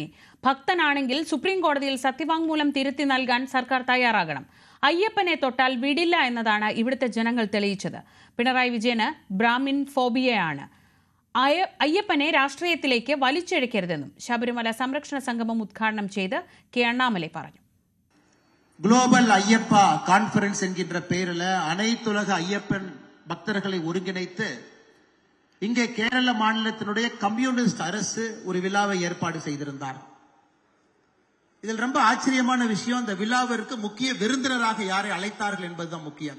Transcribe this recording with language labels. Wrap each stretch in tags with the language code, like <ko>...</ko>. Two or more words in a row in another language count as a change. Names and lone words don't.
<ml>ഭക്തനാണെങ്കിൽ സുപ്രീം കോടതിയിൽ സത്യവാങ്മൂലം തിരുത്തി നൽകാൻ സർക്കാർ തയ്യാറാകണം. അയ്യപ്പനെ തൊട്ടാൽ വിടില്ല എന്നതാണ് ഇവിടുത്തെ ജനങ്ങൾ തെളിയിച്ചത്. പിണറായി വിജയന് ബ്രാഹ്മിൻ ഫോബിയയാണ്. അയ്യപ്പനെ രാഷ്ട്രീയത്തിലേക്ക് വലിച്ചിഴക്കരുതെന്നും ശബരിമല സംരക്ഷണ സംഗമം ഉദ്ഘാടനം ചെയ്ത് K. അണ്ണാമലൈ പറഞ്ഞു.</ml> <en>Global Ayyappa Conference</en> <ta>என்கின்ற பெயரில் அனைத்துலக ஐயப்பன் பக்தர்களை ஒருங்கிணைத்து இங்கே கேரள மாநிலத்தினுடைய கம்யூனிஸ்ட் அரசு ஒரு விழாவை ஏற்பாடு செய்திருந்தார். இதில் ரொம்ப ஆச்சரியமான விஷயம், இந்த விழாவிற்கு முக்கிய விருந்தினராக யாரை அழைத்தார்கள் என்பதுதான் முக்கியம்.</ta>